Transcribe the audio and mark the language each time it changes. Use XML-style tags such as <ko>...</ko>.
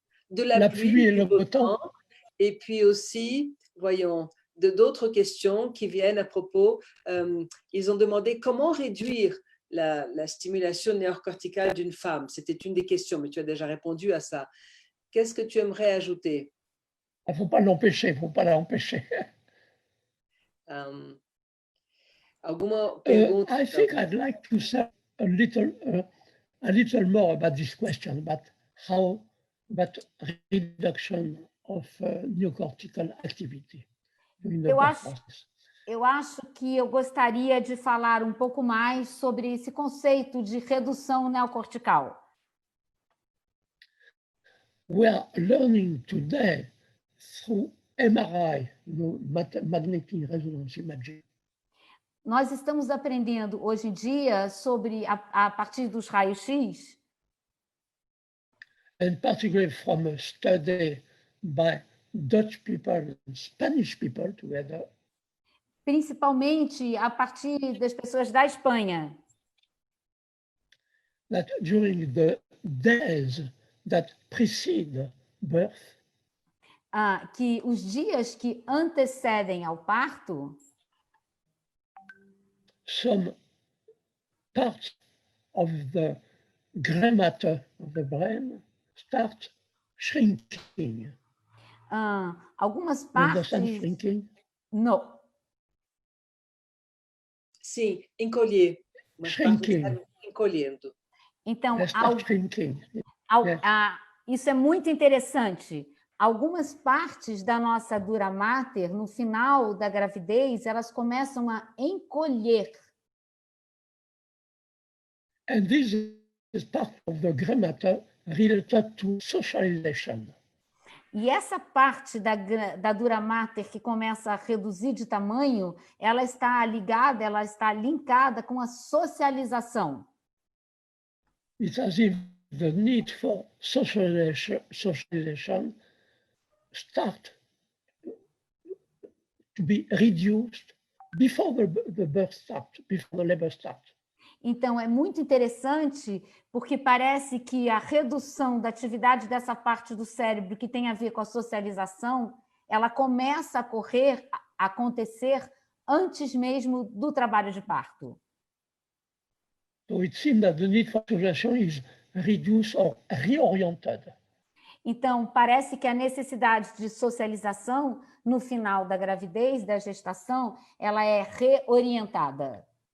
<fr>De la pluie et le beau temps. Et puis aussi, voyons, d'autres questions qui viennent à propos. Ils ont demandé comment réduire la stimulation néocorticale d'une femme. C'était une des questions, mais tu as déjà répondu à ça. Qu'est-ce que tu aimerais ajouter? Il ne faut pas l'empêcher, il ne faut pas l'empêcher.</fr> <pt>Alguma pergunta?</pt> <en>I think I'd like to say a little more about this question, about reduction of neocortical activity.</en> <pt>Eu acho que eu gostaria de falar um pouco mais sobre esse conceito de redução neocortical.</pt> <en>We are learning today through MRI, magnetic resonance imaging.</en> <pt>Nós estamos aprendendo hoje em dia sobre a partir dos raios-x.</pt> <en>And particularly from a study by Dutch people and Spanish people together.</en> <pt>Principalmente a partir das pessoas da Espanha.</pt> <en>That during the days that precede birth,</en> <pt>que os dias que antecedem ao parto,</pt> <en>some parts of the gray matter of the brain start shrinking.</en> <pt>Algumas partes...</pt> <en>Shrinking?</en> <pt>Não. Sim, encolher.</pt> <en>Shrinking.</en> <pt>Encolhendo. Então,</pt> <en>shrinking.</en> <pt>Isso é muito interessante. Algumas partes da nossa dura mater, no final da gravidez, elas começam a encolher.</pt> <en>And this is part of the gray matter related to socialization.</en> <pt>E essa parte da dura mater que começa a reduzir de tamanho, ela está ligada, ela está linkada com a socialização.</pt> <en>It's as if the need for socialization start to be reduced before the birth starts, before the labor starts.</en> <pt>Então, é muito interessante, porque parece que a redução da atividade dessa parte do cérebro que tem a ver com a socialização, ela começa a acontecer antes mesmo do trabalho de parto.</pt> <en>So it seems that the need for socialization is reduced or reoriented.</en> <pt>Então, parece que a necessidade de socialização no final da gravidez, da gestação, ela é reorientada.</pt>